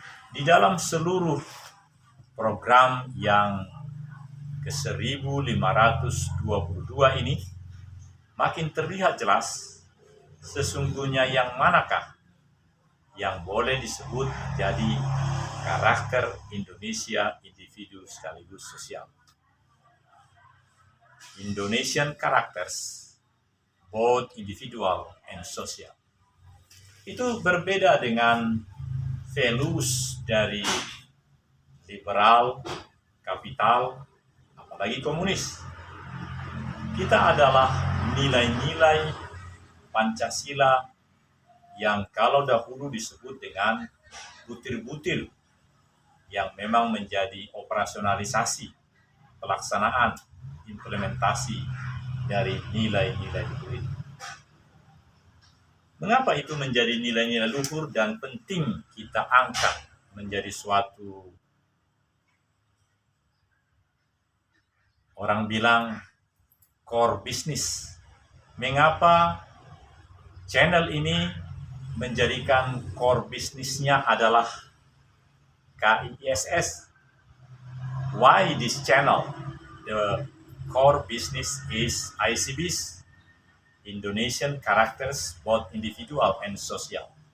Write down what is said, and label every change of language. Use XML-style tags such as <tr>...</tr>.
<id>Di dalam seluruh program yang ke-1522 ini, makin terlihat jelas sesungguhnya yang manakah yang boleh disebut jadi karakter Indonesia individu sekaligus sosial.</id> <en>Indonesian characters, both individual and social.</en> <id>Itu berbeda dengan values dari liberal, kapital, apalagi komunis. Kita adalah nilai-nilai Pancasila yang kalau dahulu disebut dengan butir-butir yang memang menjadi operasionalisasi, pelaksanaan, implementasi dari nilai-nilai luhur itu. Mengapa itu menjadi nilai-nilai luhur dan penting kita angkat menjadi suatu, orang bilang, core business? Mengapa channel ini menjadikan core bisnisnya adalah KISS?</id> <en>Why this channel? The core business is ICBs, Indonesian Characters, both individual and social.</en>